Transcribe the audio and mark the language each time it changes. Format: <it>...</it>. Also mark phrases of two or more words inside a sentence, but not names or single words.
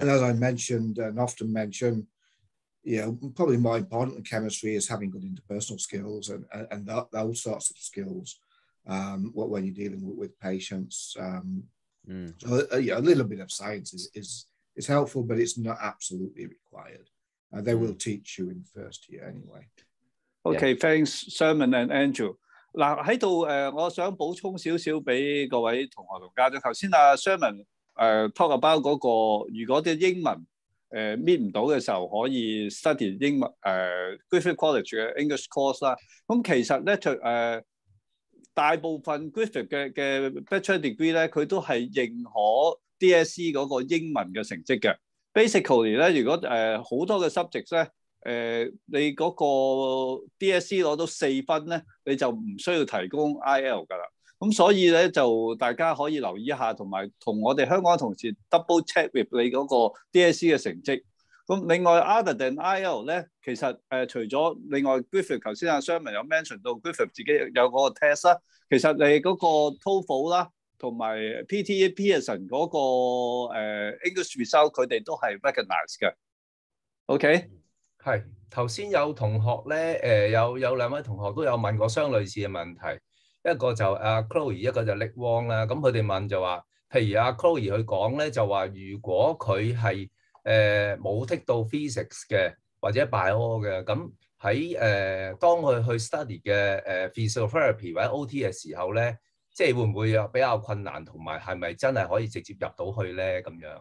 <en>And as I mentioned and often mention, probably more important than chemistry is having good interpersonal skills and those sorts of skills when you're dealing with patients. So a little bit of science is helpful, but it's not absolutely required. They will teach you in first year anyway. Okay, thanks, Sherman and Andrew.</en> <yue>嗱喺度我想補充少少俾各位同學同家長。頭先 Sherman</yue> <en>talk about</en> <yue>嗰個，如果啲英文搣唔到嘅時候，可以 study 英文 Griffith College 嘅</yue> <en>English course</en> <yue>啦。咁其實咧大部分 Griffith 嘅</yue> <en>Bachelor degree</en> <yue>咧，佢都係認可 DSE 嗰個英文嘅成績嘅。Basically 咧，如果好多嘅 subjects 咧。你嗰個 DSE 攞到4分咧，你就唔需要提供 IL 㗎啦。咁所以咧就大家可以留意一下，同埋同我哋香港同事</yue> <en>double check with</en> <yue>你嗰個 DSE 嘅成績。咁另外</yue> <en>other than IL</en> <yue>咧，其實除咗另外 Griffith 頭先Sherman 有 mention 到 Griffith 自己有嗰個 test 啦，其實你嗰個 TOEFL 啦，同埋 PTE Pearson 嗰個</yue> <en>English result</en> <yue>佢哋都係 recognize 嘅。OK。係頭先有同學咧，有兩位同學都有問過相類似嘅問題，一個就阿 Chloe， 一個就 Nick Wong 啦。咁佢哋問就話，譬如阿 Chloe 佢講咧就話，如果佢係冇剔到 physics 嘅或者 bio 嘅，咁喺當佢去 study 嘅physiotherapy 或者 OT 嘅時候咧，即係會唔會比較困難，同埋係咪真係可以直接入到去咧咁樣</yue>